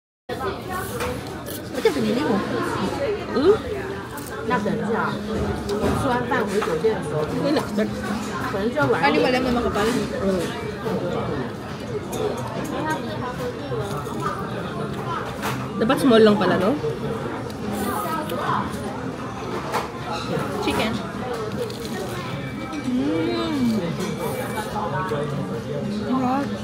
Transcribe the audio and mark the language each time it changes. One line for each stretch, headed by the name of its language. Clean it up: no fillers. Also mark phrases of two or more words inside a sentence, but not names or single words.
Filipino: Ba't yung pinili mo?
Chinese: 吃完饭回酒店的时候，可能就要晚一
Filipino: Ano
Chinese: 点。
Filipino: malam na makapal? Dapat small lang pala, no? Chicken. Hot.